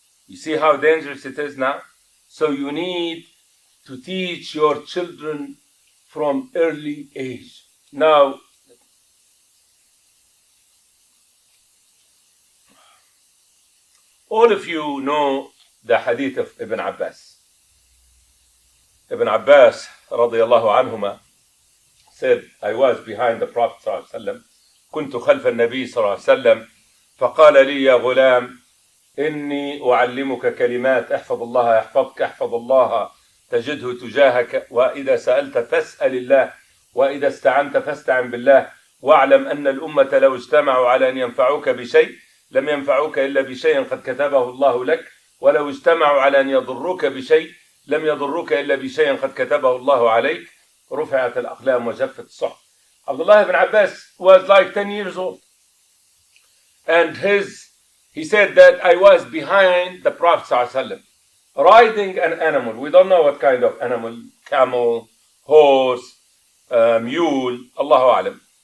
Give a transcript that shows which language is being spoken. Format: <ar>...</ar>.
<en>You see how dangerous it is now? So you need to teach your children from early age. Now, all of you know the hadith of Ibn Abbas.</en> <ar>Ibn Abbas, radiyallahu anhuma,</ar> <en>said, I was behind the Prophet</en> <ar>صلى الله عليه وسلم, كنت خلف النبي صلى الله عليه وسلم, فقال لي يا غلام, إني أعلمك كلمات احفظ الله يحفظك احفظ الله تجده تجاهك وإذا سألت فاسأل الله وإذا استعنت فاستعن بالله واعلم أن الأمة لو اجتمعوا على أن ينفعوك بشيء لم ينفعوك إلا بشيء قد كتبه الله لك ولو اجتمعوا على أن يضروك بشيء لم يضروك إلا بشيء قد كتبه الله عليك رفعت الأقلام وجفت الصحف.</ar> <en>Abdullah ibn Abbas was like 10 years old, and he said that I was behind the Prophet ﷺ, riding an animal. We don't know what kind of animal, camel, horse, mule, Allahu Alam.</en>